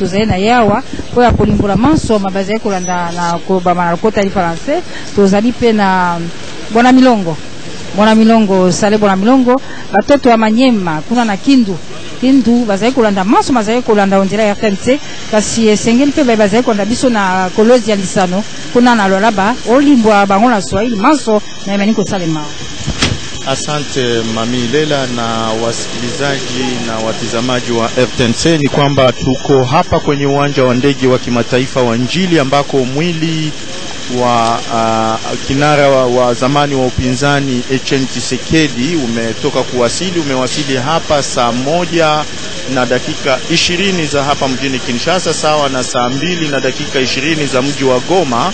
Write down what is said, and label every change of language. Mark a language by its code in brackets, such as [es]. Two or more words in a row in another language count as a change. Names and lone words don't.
[ln] tozali na yawa po ya kolimbola manso mabaza kolanda na kobama na kota li français tozali pe na Bona Milongo Sale Bona Milongo batoto ya Manyema kuna na Kindu bazali kolanda manso bazali kolanda ondela ya RTNC kasi esengeli pe bazali kolanda biso na Kolozi ya Lisano kuna na Lolaba olimbwa bango na Swahili manso na imani kosalema. [sw] Asante Mami Lela na wasikilizaji na watizamaji wa RTNC, ni kwamba tuko hapa kwenye uwanja wa ndege wa kimataifa wa Njili ambako mwili wa kinara wa zamani wa upinzani Etienne Tshisekedi umewasili hapa saa 1:20 za hapa mjini Kinshasa, sawa na saa 2:20 za mji wa Goma.